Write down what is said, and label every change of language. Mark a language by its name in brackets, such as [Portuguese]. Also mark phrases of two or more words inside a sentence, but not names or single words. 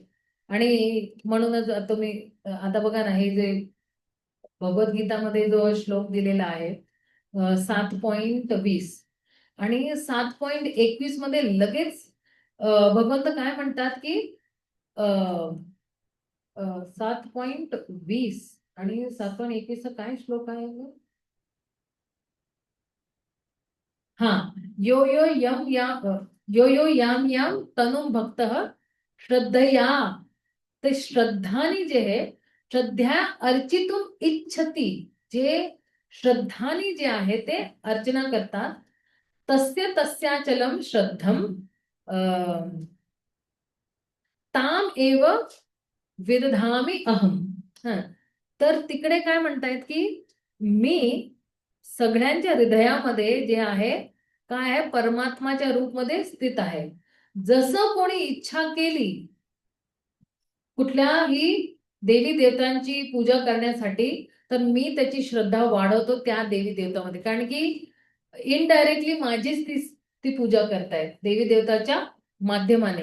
[Marathi] आणि म्हणूनच तुम्ही आता बघा ना, हे जे भगवद्गीतामध्ये जो श्लोक दिलेला आहे 7.20 आणि 7.21 मध्ये लगेच भगवंत काय म्हणतात की 7.20 आणि 7.21 काय श्लोक आहे, हा, [Sanskrit] यो यो यम या यो यो याम याम तनुम भक्तः श्रद्धया, [Marathi] ते श्रद्धानी जे आहे, [Sanskrit] श्रद्धा अर्चितुम इच्छती, [Marathi] जे श्रद्धानी जे आहे ते अर्चना करतात, [Sanskrit] तस्य तस्याचलम श्रद्धम ताम एव विदधामि अहम. [Marathi] हा, तर तिकडे काय म्हणतायत की मी सगळ्यांच्या हृदयामध्ये जे आहे काय आहे, परमात्माच्या रूपमध्ये स्थित आहे. जसं कोणी इच्छा केली कुठल्याही देवी देवतांची पूजा करण्यासाठी, तर मी त्याची श्रद्धा वाढवतो त्या देवी देवतामध्ये, कारण की इनडायरेक्टली माझीच ती पूजा करतायत देवी देवताच्या माध्यमाने.